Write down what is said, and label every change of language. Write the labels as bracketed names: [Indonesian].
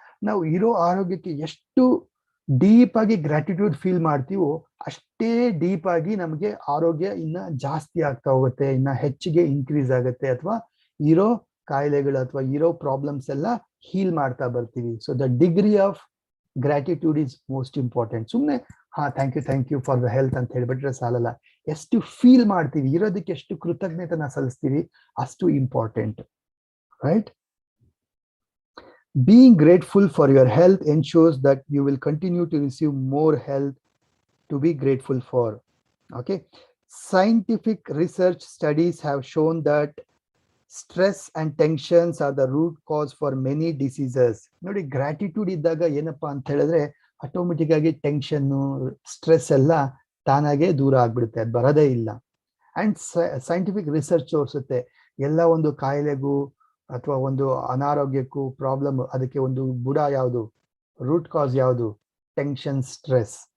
[Kannada] ನಾವು ಇರೋ ಆರೋಗ್ಯಕ್ಕೆ ಎಷ್ಟು ಡೀಪ್ ಆಗಿ ಗ್ರಾಟಿಟ್ಯೂಡ್ ಫೀಲ್ ಮಾಡ್ತೀವೋ ಅಷ್ಟೇ ಡೀಪ್ ಆಗಿ ನಮಗೆ ಆರೋಗ್ಯ ಇನ್ನ ಜಾಸ್ತಿ ಆಗ್ತಾ ಹೋಗುತ್ತೆ, ಇನ್ನ ಹೆಚ್ಚಿಗೆ ಇನ್ಕ್ರೀಸ್ ಆಗುತ್ತೆ, ಅಥವಾ ಇರೋ ಕಾಯಿಲೆಗಳು ಅಥವಾ ಇರೋ ಪ್ರಾಬ್ಲಮ್ಸ್ ಎಲ್ಲ ಹೀಲ್ ಮಾಡ್ತಾ ಬರ್ತೀವಿ. [English] So the degree of gratitude is most important. [Kannada] ಸುಮ್ಮನೆ [English] thank you for the health [Kannada] ಅಂತ ಹೇಳ್ಬಿಟ್ರೆ ಸಾಲಲ್ಲ, ಎಷ್ಟು ಫೀಲ್ ಮಾಡ್ತೀವಿ, ಇರೋದಕ್ಕೆ ಎಷ್ಟು ಕೃತಜ್ಞತೆನ ಸಲ್ಲಿಸ್ತೀವಿ, ಅಷ್ಟು important. [English] Right? Being grateful for your health ensures that you will continue to receive more health to be grateful for. Okay, scientific research studies have shown that stress and tensions are the root cause for many diseases. [Kannada] ನೋಡಿ, gratitude ಇದ್ದಾಗ ಏನಪ್ಪಾ ಅಂತ ಹೇಳಿದ್ರೆ automatic ಆಗಿ tension, stress ಎಲ್ಲ ತಾನಾಗೆ ದೂರ ಆಗ್ಬಿಡುತ್ತೆ, ಅದು ಬರೋದೇ ಇಲ್ಲ. ಅಂಡ್ ಸೈಂಟಿಫಿಕ್ ರಿಸರ್ಚ್ ತೋರಿಸುತ್ತೆ ಎಲ್ಲ ಒಂದು ಕಾಯಿಲೆಗೂ ಅಥವಾ ಒಂದು ಅನಾರೋಗ್ಯಕ್ಕೂ ಪ್ರಾಬ್ಲಮ್, ಅದಕ್ಕೆ ಒಂದು ಬುಡ ಯಾವುದು, ರೂಟ್ ಕಾಸ್ ಯಾವುದು? Tension, stress.